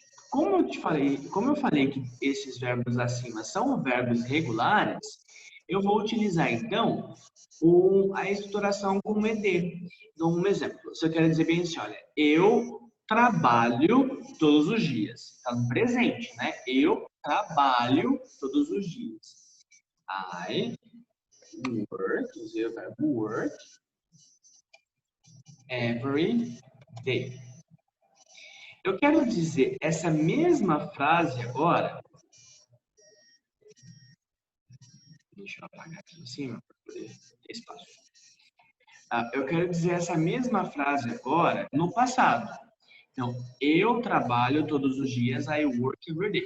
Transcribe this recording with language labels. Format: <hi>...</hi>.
<pt>Como eu falei que esses verbos acima são verbos regulares, eu vou utilizar então a estruturação com ed. Então, um exemplo, se eu quero dizer bem assim, olha, eu trabalho todos os dias. Está no presente, né? Eu trabalho todos os dias.</pt> <en>I work,</en> <pt>usei o verbo</pt> <en>work, every day.</en> <pt>Eu quero dizer essa mesma frase agora. Deixa eu apagar aqui em cima para poder ter espaço. Eu quero dizer essa mesma frase agora no passado. Então, eu trabalho todos os dias,</pt> <en>I work every day.</en>